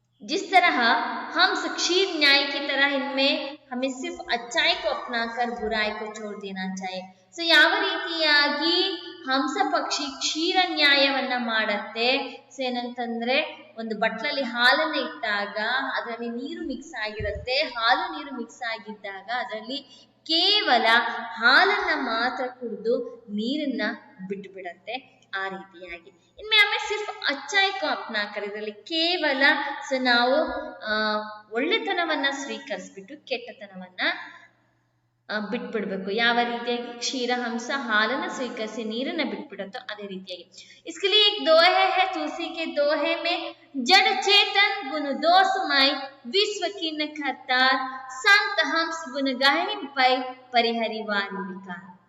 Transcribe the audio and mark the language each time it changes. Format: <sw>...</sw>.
<hi>जिस तरह हम क्षीर न्याय की तरह इनमें हमें सिर्फ अच्छाई को अपनाकर बुराई को छोड़ देना चाहिए।</hi> <kn>ಸೊ ಯಾವ ರೀತಿಯಾಗಿ ಹಂಸ ಪಕ್ಷಿ ಕ್ಷೀರ ನ್ಯಾಯವನ್ನ ಮಾಡುತ್ತೆ, ಸೊ ಏನಂತಂದ್ರೆ ಒಂದು ಬಟ್ಲಲ್ಲಿ ಹಾಲನ್ನ ಇಟ್ಟಾಗ ಅದರಲ್ಲಿ ನೀರು ಮಿಕ್ಸ್ ಆಗಿರುತ್ತೆ, ಹಾಲು ನೀರು ಮಿಕ್ಸ್ ಆಗಿದ್ದಾಗ ಅದರಲ್ಲಿ ಕೇವಲ ಹಾಲನ್ನ ಮಾತ್ರ ಕುಡಿದು ನೀರನ್ನ ಬಿಟ್ಟು ಬಿಡತ್ತೆ ಆ ರೀತಿಯಾಗಿ।</kn> <hi>इनमें हमें सिर्फ अच्छाई को अपना कर</hi> <kn>ಇದರಲ್ಲಿ ಕೇವಲ ನಾವು ಒಳ್ಳೆತನವನ್ನ ಸ್ವೀಕರಿಸ್ಬಿಟ್ಟು ಕೆಟ್ಟತನವನ್ನ ಬಿಟ್ಬಿಡ್ಬೇಕು। ಯಾವ ರೀತಿಯಾಗಿ ಕ್ಷೀರಹಂಸ ಹಾಲನ್ನ ಸ್ವೀಕರಿಸಿ ನೀರನ್ನ ಬಿಟ್ಬಿಡುತ್ತೋ ಅದೇ ರೀತಿಯಾಗಿ।</kn> <hi>इसके लिए एक दोहे है, तुलसी के दोहे में जड़ चेतन गुण दोषमय विश्व की न करतार संत हंस गुण गाहिणी पै परिहरिवारी विकार।</hi>